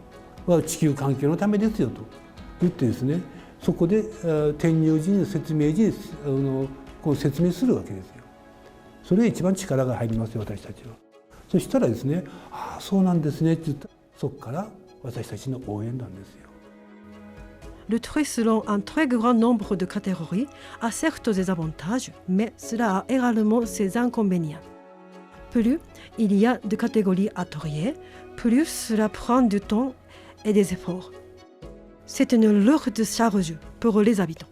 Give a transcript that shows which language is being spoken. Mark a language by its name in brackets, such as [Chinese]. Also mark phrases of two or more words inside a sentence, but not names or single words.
[Japanese] 地球環境のためですよと言ってですね、そこで転入時に説明時にこう説明するわけですよ。それが一番力が入りますよ、私たちは。そしたらですね、ああそうなんですねって言ったら、そこから私たちの応援なんですよ。 [French] Le tri selon un très grand nombre de catégories a certes des avantages, mais cela a également ses inconvénients. Plus il y a de catégories à trier, plus cela prend du temps et des efforts. C'est une lourde charge pour les habitants.